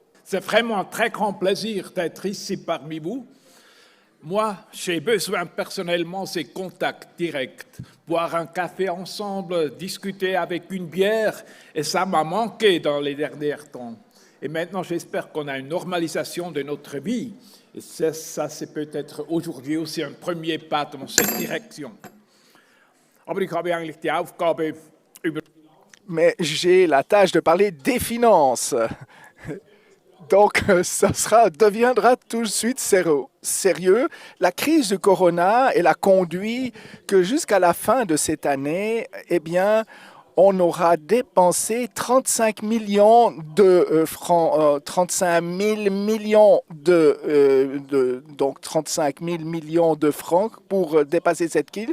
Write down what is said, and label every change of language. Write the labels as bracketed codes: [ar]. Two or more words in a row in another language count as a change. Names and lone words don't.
[fr] C'est vraiment un très grand plaisir d'être ici parmi vous. Moi, j'ai besoin personnellement ces contacts directs, boire un café ensemble, discuter avec une bière, et ça m'a manqué dans les derniers temps. Et maintenant, j'espère qu'on a une normalisation de notre vie. Et ça, c'est peut-être aujourd'hui aussi un premier pas dans cette direction. [de] Aber ich habe eigentlich die Aufgabe, über [fr] Mais j'ai la tâche de parler des finances. Donc, ça deviendra tout de suite sérieux. La crise du corona, elle a conduit que jusqu'à la fin de cette année, eh bien, on aura dépensé 35 millions de francs, 35 000 millions donc 35 000 millions de francs pour dépasser cette crise.